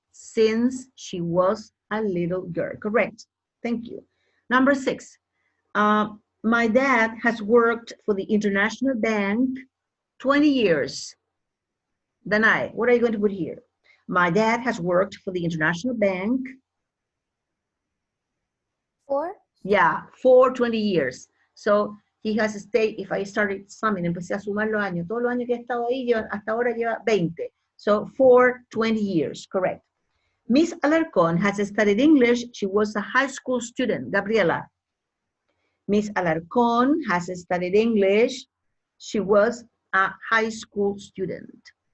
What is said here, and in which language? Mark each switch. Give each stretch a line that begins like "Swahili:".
English: Since she was a little girl, correct. Thank you. Number 6, my dad has worked for the International Bank 20 years. Danai, what are you going to put here? My dad has worked for the International Bank. For? Yeah, for 20 years. So he has stayed, if I started summing,
Spanish: empecé a sumar los años, todos los años que he estado ahí, hasta ahora lleva 20.
English: So for 20 years, correct. Miss Alarcón has studied English. She was a high school student, Gabriela. Miss Alarcón has studied English. She was a high school student.